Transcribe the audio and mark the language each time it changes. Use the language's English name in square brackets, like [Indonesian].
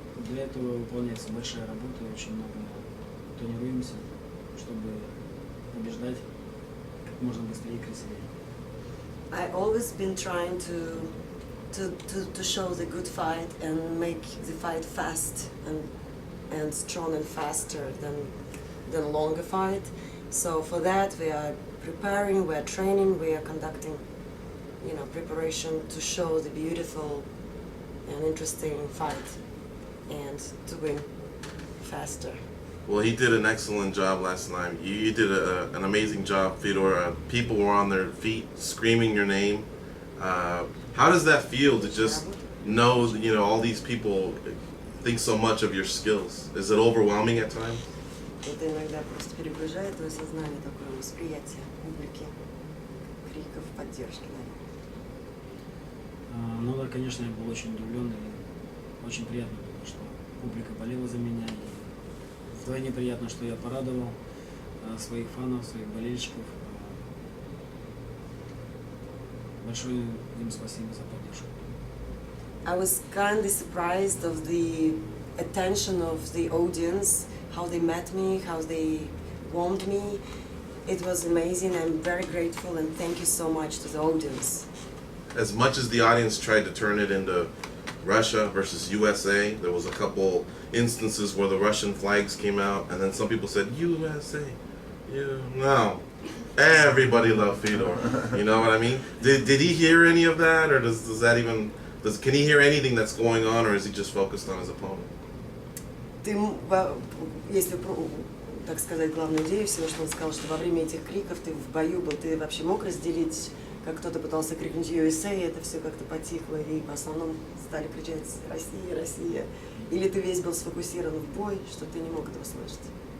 [Russian] Для этого выполняется большая работа, очень много тренируемся, чтобы побеждать как можно быстрее и красивее. [English] I always been trying to show the good fight and make the fight fast and strong and faster than longer fight. So for that we are preparing, we are training, we are conducting, preparation to show the beautiful and interesting fight and to win faster. Well, he did an excellent job last night. You did an amazing job, Fedor. People were on their feet screaming your name. How does that feel to just know, all these people think so much of your skills? Is it overwhelming at times? [Russian] Это иногда просто перегружает твое сознание, такое восприятие публики, криков, поддержки, Ну да, конечно, я был очень удивлен и очень приятно было, что публика болела за меня. И вдвойне приятно, что я порадовал своих фанов, своих болельщиков. Большое им спасибо за поддержку. [English] I was kindly surprised of the attention of the audience, how they met me, how they warmed me. It was amazing. I'm very grateful and thank you so much to the audience. As much as the audience tried to turn it into Russia versus USA. There was a couple instances where the Russian flags came out, and then some people said USA. No. Everybody loved Fedor. You know what I mean? Did he hear any of that, or does that even can he hear anything that's going on, or is he just focused on his opponent? [Russian] Ты, если так сказать, главную идею всего, что он сказал, что во время этих криков ты в бою был, ты вообще мог разделить, как кто-то пытался крикнуть USA, это все как-то потихло, и в основном стали кричать «Россия, Россия», или ты весь был сфокусирован в бой, что ты не мог этого слышать?